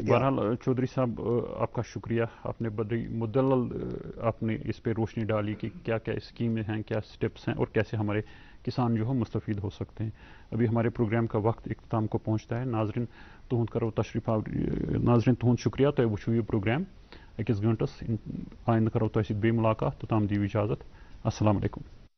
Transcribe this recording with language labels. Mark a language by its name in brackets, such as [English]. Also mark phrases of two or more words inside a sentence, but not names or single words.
[Urdu] بہرحال چودھری صاحب آپ کا شکریہ, آپ نے بڑی مدلل آپ نے اس پہ روشنی ڈالی کہ کیا کیا اسکیمیں ہیں, کیا سٹیپس ہیں اور کیسے ہمارے کسان جو ہے مستفید ہو سکتے ہیں. ابھی ہمارے پروگرام کا وقت اختتام کو پہنچتا ہے. [Kashmiri] ناظرین تہد کرو تشریف ناظرین تہد شکریہ, تُہۍ وٕچھِو یہ پروگرام أکِس گھنٹس, آئندہ کرو تۄہہِ سۭتۍ بیٚیہِ مُلاقات, توٚتام دِیِو اجازت. السلام علیکم.